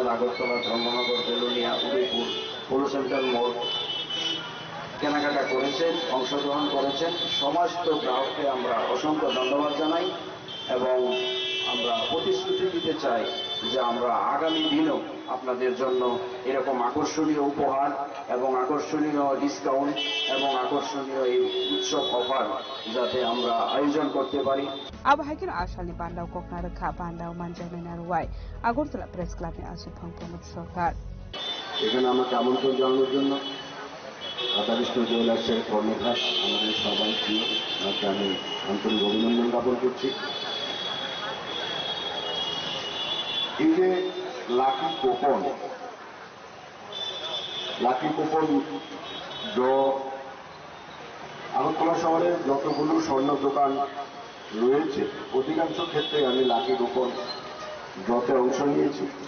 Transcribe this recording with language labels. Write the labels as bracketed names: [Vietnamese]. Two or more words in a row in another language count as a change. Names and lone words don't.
[Bangla] আগরতলা, ধর্মনগর, বেলোনিয়া, উদয়পুর, পৌর সেন্ট্রাল মোড় কেনাকাটা করেছেন, অংশগ্রহণ করেছেন, সমস্ত গ্রাহককে আমরা অসংখ্য ধন্যবাদ জানাই এবং আমরা প্রতিশ্রুতি দিতে চাই যে আমরা আগামী দিনেও আপনাদের জন্য এরকম আকর্ষণীয় উপহার এবং আকর্ষণীয় ডিসকাউন্ট এবং আকর্ষণীয় এই উৎসব অফার যাতে আমরা আয়োজন করতে পারি। [Kok Borok] Abahakin asalni Pandaw Kokna Rekha Pandaw Manjai Narwai Agortala Press Club ni Asupang Pramod Sarkar। [Bangla] এখানে আমাকে আমন্ত্রণ জানানোর জন্য রাধাকৃষ্ণ জুয়েলার্সের কর্ণধার আমাদের সবাই প্রিয়, তাকে আমি আন্তরিক অভিনন্দন জ্ঞাপন করছি। এই যে [English] lucky coupon draw, [Bangla] আগরতলা শহরে যতগুলো স্বর্ণ দোকান রয়েছে অধিকাংশ ক্ষেত্রে আমি [English] lucky coupon [Bangla] ড্রতে অংশ নিয়েছি,